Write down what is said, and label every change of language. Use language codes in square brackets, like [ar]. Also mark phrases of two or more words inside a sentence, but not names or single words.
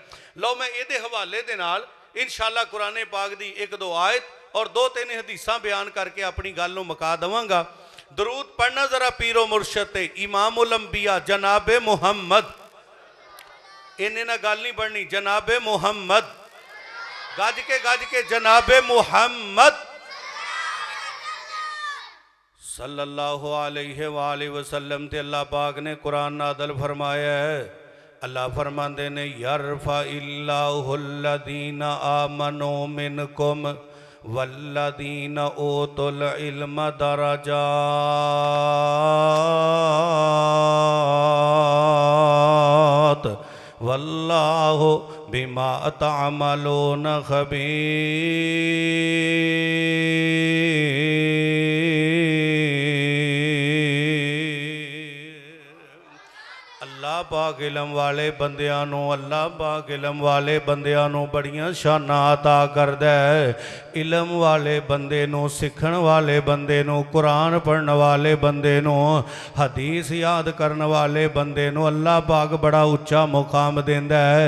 [pa] لو میں ایہدے حوالے دے نال انشاءاللہ قرآن پاک دی 1-2 آیت اور 2-3 حدیثاں بیان کرکے اپنی گل نوں مکا دواں گا. درود پڑھنا ذرا پیرو مرشد تے امام الانبیاء جنابِ محمد. انہیں نا گل نہیں ودھنی، جنابِ محمد، گج کے جنابِ محمد, गज के जनाबे मुहम्मद [ar] صلی اللہ علیہ وسلم [pa] تے اللہ پاک نے قرآن نادل فرمایا ہے. اللہ فرماتے نے [ar] يرفع الله الذين آمنوا منكم والذين أوتوا العلم درجات والله بما تعملون خبير. [pa] اللہ اللہ پاک علم والے بندیاں نوں اللہ پاک علم والے بندیاں نوں بڑیاں شاناں عطا کردا ہے. علم والے بندے نوں سکھن والے بندے نوں قرآن پڑھن والے بندے نوں حدیث یاد کرن والے بندے نوں اللہ پاک بڑا اچا مقام دیندا ہے.